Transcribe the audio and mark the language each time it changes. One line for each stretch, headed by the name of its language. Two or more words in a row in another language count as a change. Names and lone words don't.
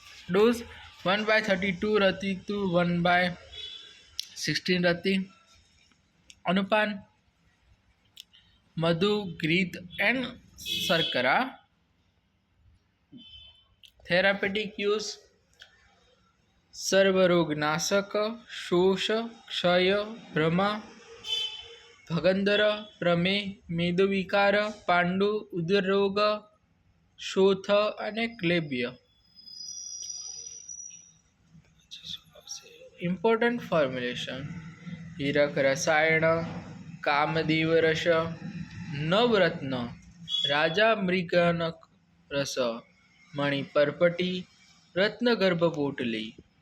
English: Dose 1 by 32 rati to 1 by 16 rati. Anupan, Madhu, Greet and Sarkara. Therapeutic use
Sanskrit: सर्वरोगनाशक शोष क्षय भ्रम भगंदर प्रमेय मेदविकार
Gujarati: પાંડુ ઉદરરોગ શોથ અને ક્લેબ્ય.
English: important formulation હીરક રસાયણ કામદેવ રસ નવરત્ન રાજા મૃગનક રસ મણિ પરપટી રત્નગર્ભ પોટલી